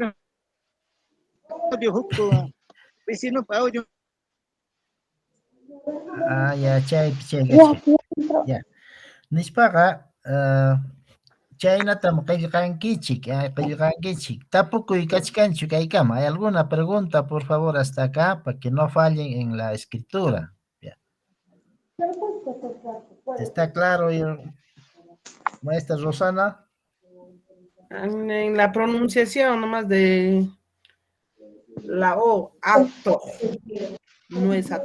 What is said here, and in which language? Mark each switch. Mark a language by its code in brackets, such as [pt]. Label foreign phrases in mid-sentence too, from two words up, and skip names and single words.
[qu] Audio hukku vecinupa audio. Ya chaypi kachkan. Ya. Nispaqa chaynatam qillqankichik. Tapukuy kachkanchu kaykama. [es] ¿Hay alguna pregunta, por favor, hasta acá, para que no fallen en la escritura? Ya. ¿Está claro, maestra Rosana? En la pronunciación nomás de la O, acto, no es acto.